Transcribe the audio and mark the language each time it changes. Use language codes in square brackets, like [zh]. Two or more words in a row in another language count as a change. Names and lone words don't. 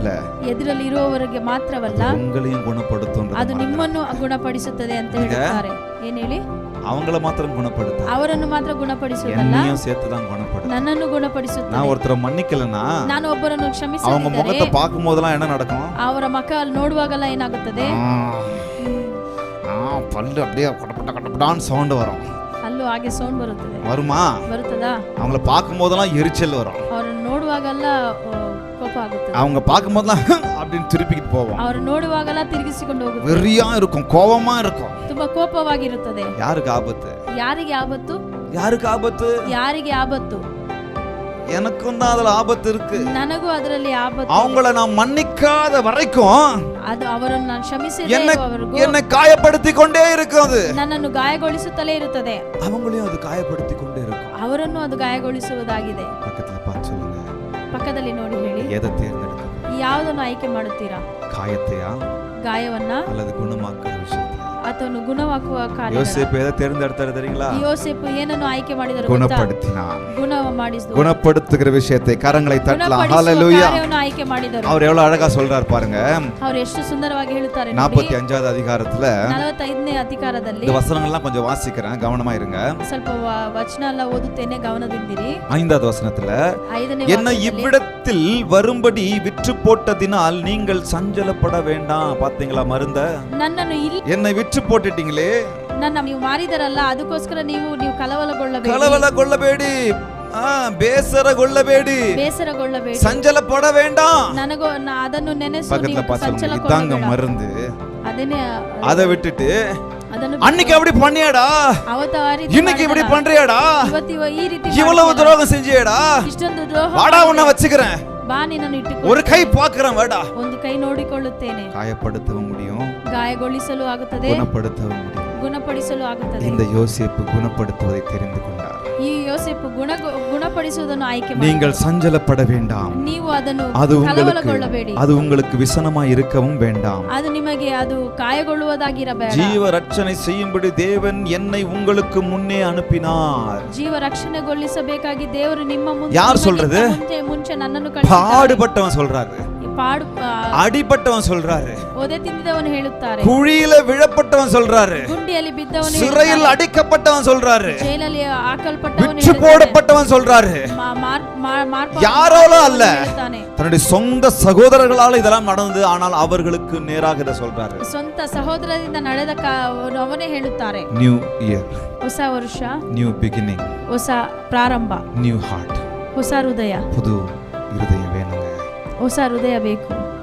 [kn] ಎದುರಲ್ಲಿ ಇರುವವರಿಗೆ ಮಾತ್ರವಲ್ಲ, [ta] உங்களையும் குணப்படுத்தும். [kn] ಅದು ನಿಮ್ಮನ್ನು ಗುಣಪಡಿಸುತ್ತದೆ ಅಂತ ಹೇಳ್ತಾರೆ. ಏನ್ ಹೇಳಿ? [ta] அவங்கள மாத்திரம் குணப்படுத்த, [kn] ಅವರನ್ನು ಮಾತ್ರ ಗುಣಪಡಿಸುವುದಲ್ಲ, [ta] என்னையும் சேர்த்து தான் குணப்படுத்தும். [kn] ನನ್ನನ್ನು ಗುಣಪಡಿಸುತ್ತದೆ. [ta] நான் ஒருத்தரை மன்னிக்கலனா, [kn] ನಾನು ಒಬ್ಬರನ್ನು ಕ್ಷಮಿಸಿದರೆ, [ta] அவங்க முகத்தை பார்க்கும் போதெல்லாம் என்ன நடக்கும்? [kn] ಅವರ ಮುಖ ನೋಡುವಾಗಲ್ಲ ಏನಾಗುತ್ತದೆ? [ta] பல்லு அப்படியே கடப்படான்னு சவுண்ட் வரும். [kn] ಅಲ್ಲೂ ಹಾಗೆ ಸೌಂಡ್ ಬರುತ್ತದೆ. [ta] வருமா? [kn] ಬರುತ್ತದಾ? [ta] அவங்கள பார்க்கும் போதெல்லாம் எரிச்சல் வரும். [kn] ಅವರನ್ನು ನೋಡುವಾಗಲ್ಲ ಕೋಪ ಆಗುತ್ತದೆ. [ta] அவங்க பார்க்கும் போதெல்லாம் அப்படின்னு திருப்பிக்கிட்டு போவோம். [kn] ಅವರು ನೋಡುವಾಗಲ್ಲ ತಿರುಗಿಸಿಕೊಂಡು ಹೋಗುತ್ತದೆ. [ta] வெறியா இருக்கும், கோபமா இருக்கும், [kn] ತುಂಬಾ ಕೋಪವಾಗಿರುತ್ತದೆ. [ta] யாருக்கு ஆபத்து? [kn] ಯಾರಿಗೆ ಆಪತ್ತು? [ta] யாருக்கு ஆபத்து? [kn] ಯಾರಿಗೆ ಆಪತ್ತು? [ta] எனக்கும் தான் அதுல ஆபத்து இருக்கு. [kn] ನನಗೂ ಅದರಲ್ಲಿ ಆಪತ್ತು. [ta] அவங்கள நான் மன்னிக்காத வரைக்கும், [kn] ಅದು ಅವರನ್ನು ನಾನು ಕ್ಷಮಿಸದೇವರೆಗೂ [ta] என்னை காயப்படுத்தி கொண்டே இருக்கும், அது [kn] ನನ್ನನ್ನು ಗಾಯಗೊಳಿಸುತ್ತಲೇ ಇರುತ್ತದೆ. [ta] அவங்களையும் அது காயப்படுத்தி கொண்டே இருக்கும். [kn] ಅವರನ್ನು ಅದು ಗಾಯಗೊಳಿಸುವುದಾಗಿದೆ. [ta] பக்கத்துல பார்த்து சொல்லுங்க, [kn] ಪಕ್ಕದಲ್ಲಿ ನೋಡಿ ಹೇಳಿ, [ta] எதை தேர்ந்தெடுக்க? [kn] ಯಾವುದನ್ನು ಆಯ್ಕೆ ಮಾಡುತ್ತೀರಾ? [ta] காயத்தையா [kn] ಗಾಯವನ್ನ [ta] அல்லது குணமாக்குற விஷயத்தை? [kn] ಅಥವಾ ಗುಣವಾಗುವ ಕಾರ್ಯ? [ta] யோசேப்பு எதை தேர்ந்தெடுத்தாரு தெரியுங்களா? [kn] ಯೋಸೇಫು ಏನನ್ನು ಆಯ್ಕೆ ಮಾಡಿದರು? [ta] குணப்படுத்தினான். [kn] ಗುಣಪಡಿಸುವ [ta] விஷயத்தை கரங்களை தட்டலாம். ஹalleluya. [kn] ಕಾರ್ಯವನ್ನು ಆಯ್ಕೆ ಮಾಡಿದರು. [ta] அவர் எவ்வளவு அழகா சொல்றார் பாருங்க. [kn] ಅವರು ಎಷ್ಟು ಸುಂದರವಾಗಿ ಹೇಳುತ್ತಾರೆ. [ta] 45வது அதிகாரத்துல [kn] 45ನೇ ಅಧಿಕಾರದಲ್ಲಿ [ta] இந்த வசனங்கள்லாம் கொஞ்சம் வாசிக்கிறேன், கவனமா இருங்க. [kn] ಸ್ವಲ್ಪ ವಚನ ಎಲ್ಲ ಓದುತ್ತೇನೆ, ಗಮನದಿಂದಿರಿ. [ta] 5வது வசனத்துல, [kn] 5ನೇ [ta] என்ன இவ்விடத்தில் வரும்படி விற்று போட்டதினால் நீங்கள் சஞ்சலப்பட வேண்டாம். பாத்தீங்களா மருந்த? [kn] ನನ್ನನ್ನು ಇಲ್ಲಿ [ta] என்னை விற்று போட்டுட்டீங்களே, [kn] ನನ್ನ ನೀವು ಮಾರಿದರಲ್ಲ, ಅದಕ್ಕೋಸ್ಕರ ನೀವು ಕಲವರಗೊಳ್ಳಬೇಡಿ, ಬೇಸರಗೊಳ್ಳಬೇಡಿ, [ta] சஞ்சலப்பட வேண்டாம். [kn] ನನಗೋ ಅದನ್ನು ನೆನೆಸು, [ta] இதாங்க மருந்து. [kn] ಅದನ್ನೇ [ta] அதை விட்டுட்டு அன்னைக்கு அப்படி பண்ணியாடா, இன்னைக்கு இப்படி பண்றியாடா, [kn] ಈ ರೀತಿ [ta] இவ்வளவு துரோகம் செஞ்சியாடா, [kn] ಇಷ್ಟೊಂದು ದ್ರೋಹ, [ta] வாடா உன்னை வச்சுக்கிறேன், [kn] ಬಾ ನಿನ್ನನ್ನು ಇಟ್ಟುಕೋ, [ta] ஒரு கை பார்க்கிறேன், வாடா. [kn] ಒಂದು ಕೈ ನೋಡಿಕೊಳ್ಳುತ್ತೇನೆ. [ta] காயப்படுத்தவும் முடியும், [kn] ಗಾಯಗೊಳಿಸಲು ಆಗುತ್ತದೆ, [ta] குணப்படுத்தவும் முடியும். [kn] ಗುಣಪಡಿಸಲು ಆಗುತ್ತದೆ. [ta] இந்த யோசேப்பு குணப்படுத்துவதை தெரிந்து கொண்டார். [kn] ಈ ಯೋಸೇಫು ಗುಣಪಡಿಸುವುದನ್ನು ಆಯ್ಕೆ ಮಾಡಿ, [ta] நீங்கள் சஞ்சலப்பட வேண்டாம், [kn] ನೀವು ಅದನ್ನು [ta] கலவரಗೊಳ್ಳಬೇಡಿ, அது உங்களுக்கு விசனமாய் இருக்கவும் வேண்டாம், [kn] ಅದು ನಿಮಗೆ ಅದು ಕಾಯಗೊಳ್ಳುವುದಾಗಿರಬೇಡ. [ta] ஜீவ ரட்சணை செய்யும்படி தேவன் என்னை உங்களுக்கு முன்னே அனுப்பினார். [kn] ಜೀವ ರಕ್ಷಣೆಗೊಳಿಸಬೇಕಾಗಿ ದೇವರು ನಿಮ್ಮ [ta] யார் சொல்றது? [kn] ಮುಂಚೆ ನನ್ನನ್ನು [ta] பாடுபட்டவன் சொல்றாரு. அடிபட்டவன் சொல்றாரு, [kn] ಒದೆ ತಿಂದಿದವನು ಹೇಳುತ್ತಾರೆ, [ta] குழியில விழப்பட்டவன் சொல்றாரு, [kn] ಗುಂಡಿಯಲ್ಲಿ ಬಿದ್ದವನು [ta] சிறையில் அடைக்கப்பட்டவன் சொல்றாரு, [kn] ಜೈಲಲ್ಲಿ ಹಾಕಲ್ಪಟ್ಟವನು [ta] விற்று போடப்பட்டவன் சொல்றாரு. யாராலும் அல்ல, தன்னுடைய சொந்த சகோதரர்களால் இதெல்லாம் நடந்தது. ஆனால் அவர்களுக்கு நேராக இதை சொல்றாரு. [kn] ಸ್ವಂತ ಸಹೋದರರಿಂದ ನಡೆದ ಅವನೇ ಹೇಳುತ್ತಾರೆ. [en] new year, [kn] ಹೊಸ ವರ್ಷ, [en] new beginning, [kn] ಹೊಸ ಪ್ರಾರಂಭ, [en] new heart, [kn] ಹೊಸ ಹೃದಯ, [ta] புது இருதயம் வேணுங்க. [kn] ಹೊಸ ಹೃದಯ ಬೇಕು.